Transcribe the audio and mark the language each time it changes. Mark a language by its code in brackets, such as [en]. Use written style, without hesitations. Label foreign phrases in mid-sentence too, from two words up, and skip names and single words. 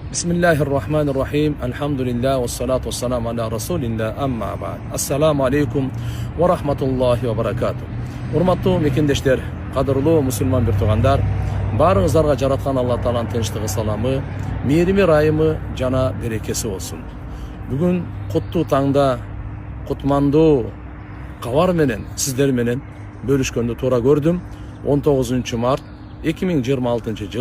[ar] بسم الله الرحمن الرحيم. الحمد لله والصلاة والسلام على رسول الله أما بعد. السلام عليكم ورحمة الله وبركاته. [ky] Урматтуу мекендештер, кадырлуу мусулман бир туугандар, barыңыздарга жараткан Алла Тааланын тынчтыгы саламы, мээрими райымы жана берекеси болсун. Бүгүн куттуу таңда, кутмандуу кабар менен сиздер менен бөлүшкөндү туура көрдүм. 19 март 2026 жыл.